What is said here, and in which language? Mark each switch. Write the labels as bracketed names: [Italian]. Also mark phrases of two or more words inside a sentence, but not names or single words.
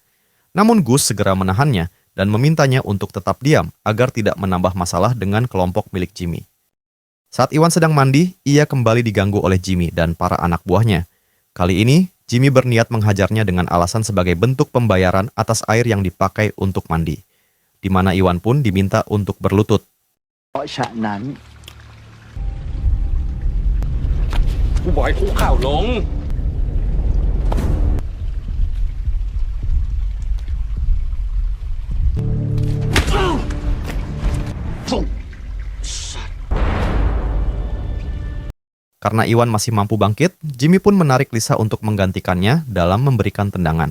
[Indonesian] Namun Gus segera menahannya dan memintanya untuk tetap diam agar tidak menambah masalah dengan kelompok milik Jimmy. Saat Iwan sedang mandi, ia kembali diganggu oleh Jimmy dan para anak buahnya. Kali ini, Jimmy berniat menghajarnya dengan alasan sebagai bentuk pembayaran atas air yang dipakai untuk mandi. Di mana Iwan pun diminta untuk berlutut. [Thai] กูบอกให้คุกเข่าลง [Indonesian] Karena Iwan masih mampu bangkit, Jimmy pun menarik Lisa untuk menggantikannya dalam memberikan tendangan.